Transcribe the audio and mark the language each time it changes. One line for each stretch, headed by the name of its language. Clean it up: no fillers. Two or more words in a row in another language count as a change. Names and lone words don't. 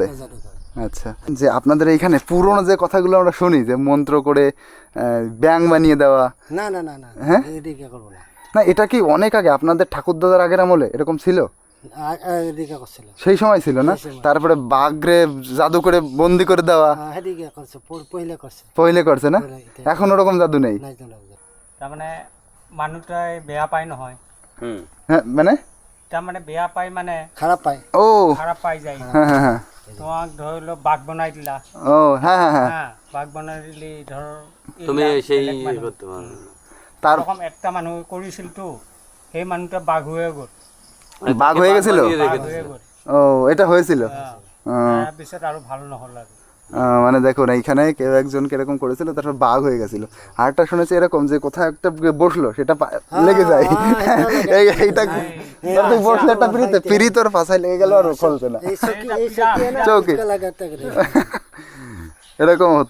Bangla: আচ্ছা, যে আপনাদের এইখানে পুরোনো যে কথাগুলো আমরা শুনি, যে মন্ত্র করে ব্যাং বানিয়ে দেওয়া, না, হ্যাঁ, না, এটা কি অনেক আগে আপনাদের ঠাকুরদাদার আগের আমলে এরকম ছিল? সেই সময় ছিল না? তারপরে বাঘরে জাদু করে বন্দি করে দেওয়া পहिले করছে না? এখন ওরকম জাদু নেই।
Assamese: তাৰমানে মানুহটাই বেয়া পায় নহয়,
Bangla: হ্যাঁ, মানে
Assamese: তাৰমানে বেয়া পায় মানে
Bangla: খারাপ পায়। ও খারাপ পাই যায়। হ্যাঁ,
Assamese: তোমাক ধৰি লওক বাঘ বনাই দিলা,
Bangla: ও হ্যাঁ, হ্যাঁ,
Assamese: বাঘ বনাই দিলি ধৰ তুমি সেই তার এরকম একটা মানুহ কৰিছিলতো, সেই মানুহটা বাঘ হয়ে গ'ল,
Bangla: বাঘ হয়ে গেছিল।
Assamese: বাঘ হয়ে গ'ল।
Bangla: ও, এটা হয়েছিল।
Assamese: তাৰপিছত আৰু ভাল নহ'ল আৰু।
Bangla: মানে দেখুন, এইখানে কেউ একজন কিরকম করেছিল, তারপর বাঘ হয়ে গেছিল। আরেকটা শুনেছি এরকম, যে কোথাও একটা বসলো, সেটা লেগে যায়। এইটা বসলে একটা পিড়ি তোর পাশায় লেগে গেল আর খলছে না, চৌকি এরকম হতো।